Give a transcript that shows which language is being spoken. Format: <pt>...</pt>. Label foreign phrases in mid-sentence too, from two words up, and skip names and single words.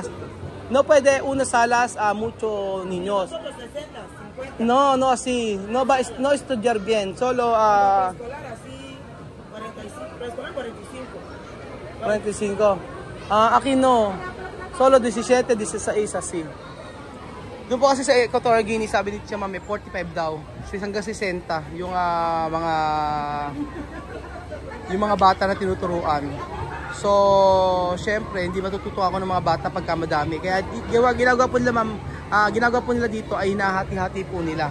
<es>No puede unas salas a muchos niños. Nosotros 60, 50. No así. No va no estudiar bien. Solo Preescolar así, 45. Preescolar 45. 45. Aquí no. Solo 17, 16 así.</es> <tl>Doon po kasi sa Equatorial Guinea, sabi ni Tia Mami, 45 daw. Hanggang 60 yung mga yung mga bata na tinuturuan. So, syempre, hindi matututo ako ng mga bata pagka madami. Kaya ginagawa po nila, ma'am, ginagawa po nila dito ay hinahati-hati po nila.</tl>